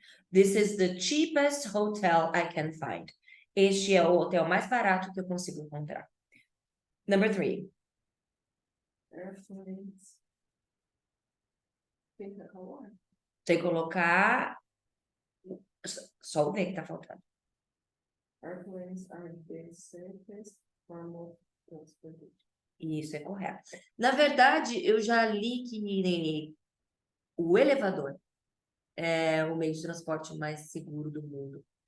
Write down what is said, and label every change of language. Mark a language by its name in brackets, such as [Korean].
[English] This is the cheapest hotel I can find. [Portuguese] Este é o hotel mais barato que eu consigo encontrar. [English] Number 3. [Portuguese] airplanes. Tem que colocar. Tem que colocar só o V que tá faltando. [English] Airplanes are the safest form of transportation. [Portuguese] Isso é correto. Na verdade, eu já li que o elevador é o meio de transporte mais seguro do mundo.